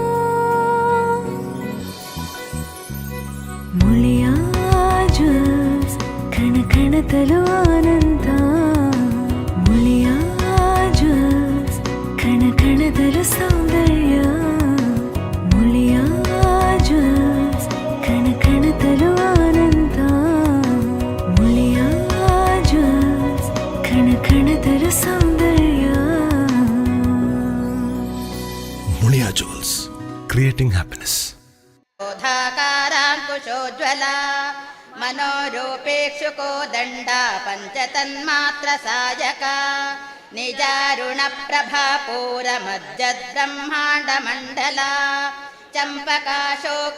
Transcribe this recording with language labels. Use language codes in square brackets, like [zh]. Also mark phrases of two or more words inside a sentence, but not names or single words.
[kn] ಮುಳಿಯ ಜ್ಯೂಸ್ ಕಣ ಕಣದಲು ಆನಂದ ಮುಳಿಯ ಜ್ಯೂಸ್ ಕಣ ಕಣದಲು ಸೌಂದರ್ಯ ಮುಳಿಯ ಜ್ಯೂಸ್ ಕಣ ಕಣದಲು ಆನಂದ ಮುಳಿಯ ಜ್ಯೂಸ್ ಕಣ ಕಣದಲು ಸೌಂದರ್ಯ. [en] Muliya Jewels creating happiness. [sa] ೋಜ್ವಲ ಮನೋರೂಪೇಕ್ಷುಕೋ ದಂಡ ಪಂಚತನ್ಮಾತ್ರ ಸಾಯಕ ನಿಜಾರುಣ ಪ್ರಭಾಪೂರ ಮಜ್ಜದ್ಬ್ರಹ್ಮಾಂಡ ಮಂಡಲ ಚಂಪಕಾಶೋಕ